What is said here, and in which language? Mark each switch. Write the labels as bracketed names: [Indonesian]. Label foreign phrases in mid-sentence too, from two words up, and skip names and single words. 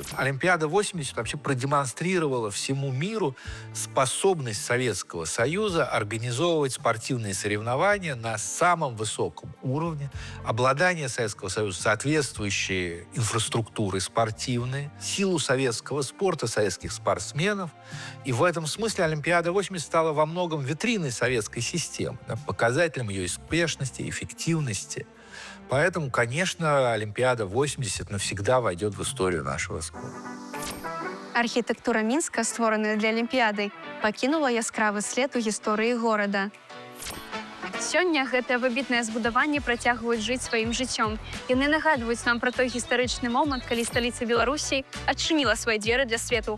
[Russian] Олимпиада 80 вообще продемонстрировала всему миру способность Советского Союза организовывать спортивные соревнования на самом высоком уровне, обладание Советского Союза соответствующей инфраструктурой спортивной, силу советского спорта, советских спортсменов. И в этом смысле Олимпиада 80 стала во многом витриной советской системы, показателем ее успешности, эффективности. Поэтому, конечно, Олимпиада 80 навсегда войдет в историю нашего спорта. [Belarusian] Архітэктура Мінска, створаная для Алімпіяды, пакінула яскравы след у гісторыі горада. Сёння гэтыя выбітныя збудаванні працягваюць жыць сваім жыццём. Яны нагадваюць нам пра той гістарычны момант, калі сталіца Беларусі адчыніла свае дзверы для свету.